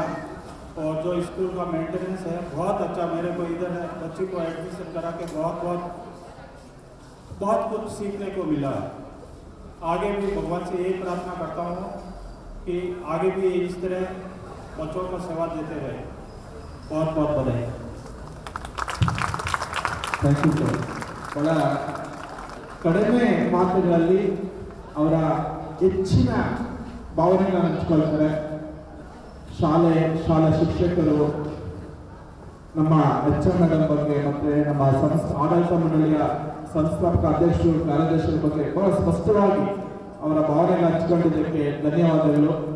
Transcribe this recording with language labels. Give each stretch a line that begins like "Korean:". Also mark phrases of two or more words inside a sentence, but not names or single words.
Hindi: और जो स्कूल का मेंटेनेंस है बहुत अच्छा, मेरे को इधर बच्चे को एडमिशन करा के बहुत कुछ सीखने को मिला है। आगे भी भगवान से यही प्रार्थना करता हूँ कि आगे भी इस तरह बच्चों को सेवा देते रहे। बहुत बहुत बधाई।
English: thank you sir.
Kannada: ಬಹಳ ಕಡಿಮೆ ಮಾತುಗಳಲ್ಲಿ ಅವರ ಹೆಚ್ಚಿನ ಭಾವನೆಗಳನ್ನು ಹಂಚ್ಕೊಳ್ತಾರೆ. ಶಾಲಾ ಶಿಕ್ಷಕರು, ನಮ್ಮ HR ಮೇಡಮ್ ಬಗ್ಗೆ ಮತ್ತು ನಮ್ಮ ಆಡಳಿತ ಮಂಡಳಿಯ ಸಂಸ್ಥಾಪಕ ಅಧ್ಯಕ್ಷರು, ಕಾರ್ಯದರ್ಶಿಗಳ ಬಗ್ಗೆ ಬಹಳ ಸ್ಪಷ್ಟವಾಗಿ ಅವರ ಭಾವನೆಗಳನ್ನು ಹಂಚಿಕೊಂಡಿದ್ದಕ್ಕೆ ಧನ್ಯವಾದಗಳು.